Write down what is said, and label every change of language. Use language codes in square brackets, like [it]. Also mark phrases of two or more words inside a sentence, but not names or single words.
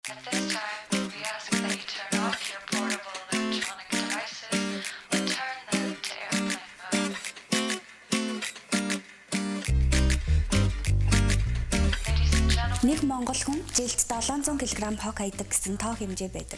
[en] At this time, we ask that you turn off your portable electronic devices or turn them to airplane mode. Ladies and gentlemen, [mn] Нэг монгол хүн жилд 700 кг хог хаядаг гэсэн тоо хэмжээ байдаг.